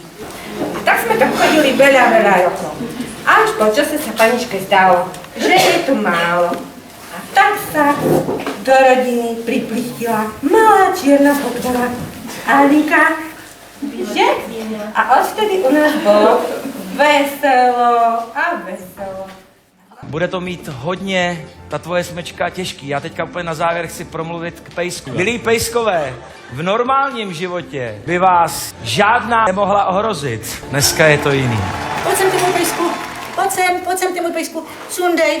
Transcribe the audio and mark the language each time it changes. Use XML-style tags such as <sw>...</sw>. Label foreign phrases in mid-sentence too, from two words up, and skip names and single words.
<sk>A tak sme tam chodili veľa rokov. Až po čase sa paničke zdalo, že je tu málo. A tak sa do rodiny priplistila malá čierna potvora Alika. Že? A odtedy u nás bolo veselo a veselo.</sk> <cs>Bude to mít hodně, ta tvoje smečka, těžký. Já teďka úplně na závěr chci promluvit k pejsku. Milí pejskové, v normálním životě by vás žádná nemohla ohrozit. Dneska je to jiný. Pojď sem, ty můj pejsku. Pojď sem, ty můj pejsku. Sundej.</cs>